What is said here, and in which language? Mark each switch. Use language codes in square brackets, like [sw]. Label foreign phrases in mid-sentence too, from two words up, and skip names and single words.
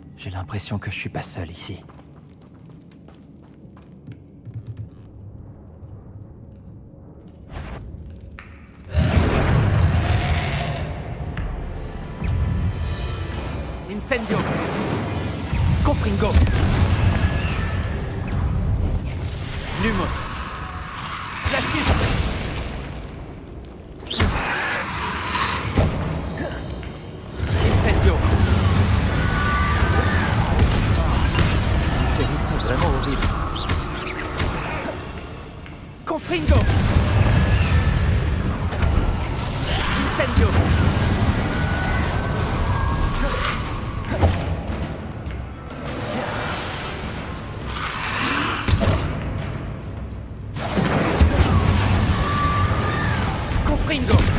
[fr] J'ai l'impression que je suis pas seul ici. Incendio. Confringo. Lumos. Glacius. Incendio. Ces inféries sont vraiment horribles. Confringo. Incendio. Confringo.